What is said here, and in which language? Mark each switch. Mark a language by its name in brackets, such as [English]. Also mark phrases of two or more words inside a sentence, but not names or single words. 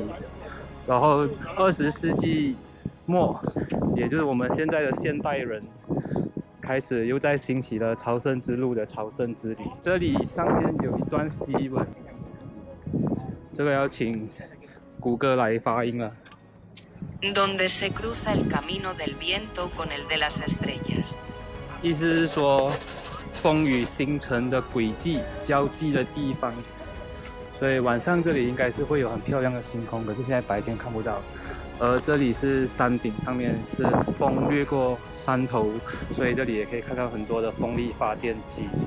[Chinese] 然后20世纪末，也就是我们现在的现代人，开始又在兴起了朝圣之路的朝圣之旅。这里上面有一段西文，这个要请谷歌来发音了。 [Spanish] Donde se cruza el camino del viento con el de las estrellas。 [Chinese] 意思是说，风与星辰的轨迹交际的地方。所以晚上这里应该是会有很漂亮的星空，可是现在白天看不到。而这里是山顶，上面是风掠过山头，所以这里也可以看到很多的风力发电机。